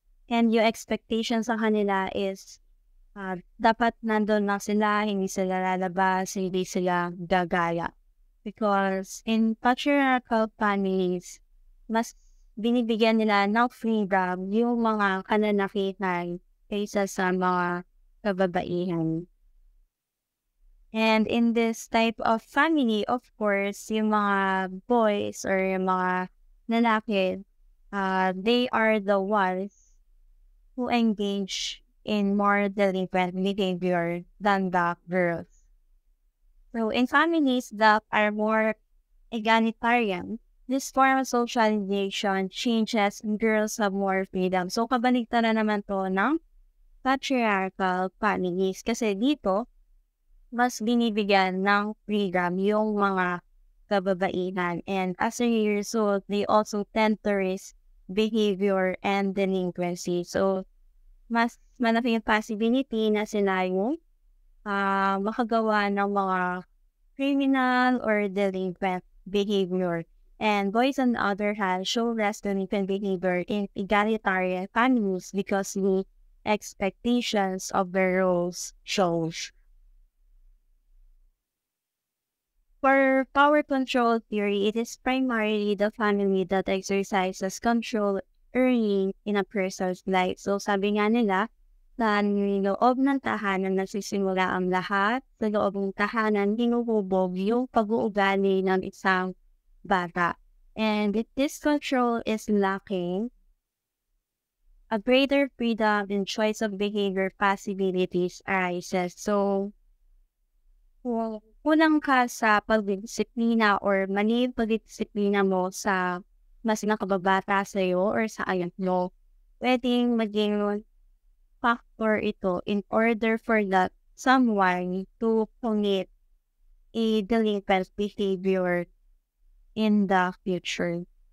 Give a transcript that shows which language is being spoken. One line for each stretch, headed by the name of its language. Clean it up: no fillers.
Filipino: And yung expectation sa kanila is dapat nandun lang sila, hindi sila lalabas, hindi sila gagaya.
English: Because in patriarchal families,
Filipino: mas binibigyan nila ng freedom yung mga kananakitan kaysa sa mga kababaihan.
English: And in this type of family, of course,
Filipino: yung mga boys or yung mga lalaki,
English: they are the ones who engage in more delinquent behavior than the girls. So in families that are more egalitarian, this form of socialization changes and girls have more freedom.
Filipino: So, kabaligtaran naman to ng patriarchal families. Kasi dito, mas binibigyan ng freedom yung mga kababaihan.
English: And as a result, they also tend to risk behavior and delinquency.
Filipino: So, mas malaki yung possibility na sila yung makagawa ng mga
English: criminal or delinquent behavior. And boys, on the other hand, show less delinquent behavior in egalitarian families because the expectations of their roles shows. For power control theory, it is primarily the family that exercises control early in a person's life.
Filipino: So sabi nga nila, sa loob ng tahanan nagsisimula ang lahat, sa loob ng tahanan hinuhubog yung pag-uugali ng isang bata.
English: And if this control is lacking, a greater freedom in choice of behavior possibilities arises.
Filipino: So, kung kulang ka sa pagdisiplina or mali yung pagdisiplina mo sa mas nakababata sa'yo or sa anak mo, pwedeng maging factor ito
English: in order for that someone to commit a delinquent behavior in the future.